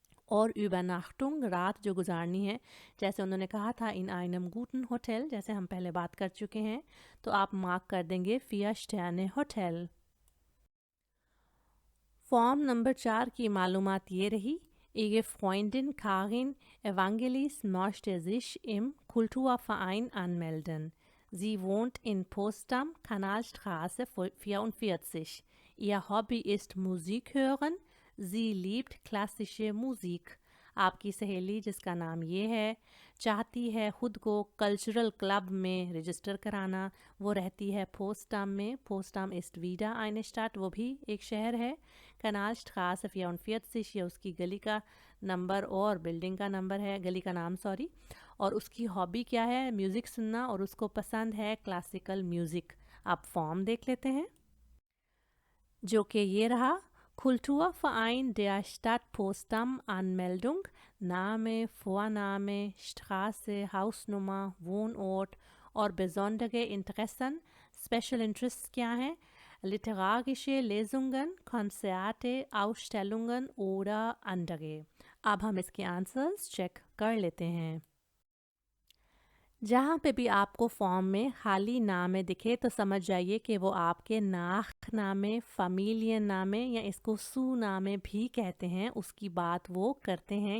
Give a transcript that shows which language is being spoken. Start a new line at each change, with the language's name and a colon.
Hindi: और Übernachtung, रात जो गुजारनी है, जैसे उन्होंने कहा था
German: in einem guten Hotel,
Hindi: जैसे हम पहले बात कर चुके हैं, तो आप मार्क कर देंगे 4 Sterne होटल। फॉर्म नंबर 4 की मालूमात ये रही।
German: Ihre Freundin Karin Evangelis möchte sich im Kulturverein anmelden. Sie wohnt in Potsdam, Kanalstraße 44. Ihr Hobby ist Musik hören. Sie liebt klassische Musik.
Hindi: आपकी सहेली, जिसका नाम ये है, चाहती है ख़ुद को कल्चरल क्लब में रजिस्टर कराना। वो रहती है पोस्टाम में। पोस्टाम
German: ist wieder eine Stadt,
Hindi: वो भी एक शहर है। Kanalstraße 44, ये उसकी गली का नंबर और बिल्डिंग का नंबर है, गली का नाम सॉरी। और उसकी हॉबी क्या है? म्यूज़िक सुनना, और उसको पसंद है क्लासिकल म्यूज़िक। आप फॉर्म देख लेते हैं, जो कि ये रहा।
German: Kulturverein der Stadt Potsdam Anmeldung, Name, Vorname, Straße, Hausnummer, Wohnort और besondere Interessen,
English: Special Interests
Hindi: क्या हैं?
German: Literarische Lesungen, Konzerte, Ausstellungen oder andere.
Hindi: अब हम इसके आंसर्स चेक कर लेते हैं। जहाँ पे भी आपको फॉर्म में खाली नामे दिखे तो समझ जाइए कि वो आपके नाख नामे, फ़मीलियन नामे या इसको सू नामे भी कहते हैं, उसकी बात वो करते हैं।